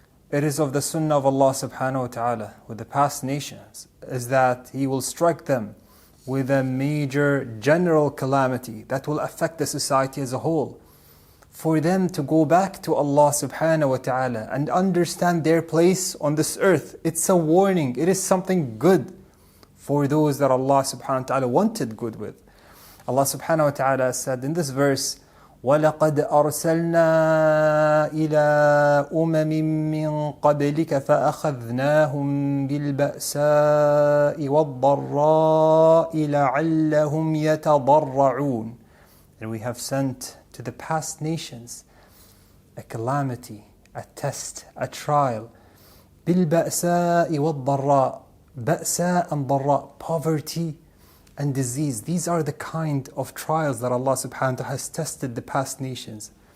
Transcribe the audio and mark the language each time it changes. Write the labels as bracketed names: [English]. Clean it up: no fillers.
[English] It is of the sunnah of Allah subhanahu wa ta'ala with the past nations is that He will strike them with a major general calamity that will affect the society as a whole. For them to go back to Allah subhanahu wa ta'ala and understand their place on this earth. It's a warning. It is something good for those that Allah subhanahu wa ta'ala wanted good with. Allah subhanahu wa ta'ala said in this verse, [Arabic] وَلَقَدْ أَرْسَلْنَا إِلَىٰ أُمَمٍ مِّن قَبْلِكَ فَأَخَذْنَاهُمْ بِالْبَأْسَاءِ وَالضَّرَّاءِ لَعَلَّهُمْ يَتَضَرَّعُونَ. [English] And we have sent to the past nations a calamity, a test, a trial. [Arabic] بِالْبَأْسَاءِ وَالضَّرَّاءِ. [English] Ba'sa and dharra, poverty and disease. These are the kind of trials that Allah subhanahu wa ta'ala has tested the past nations.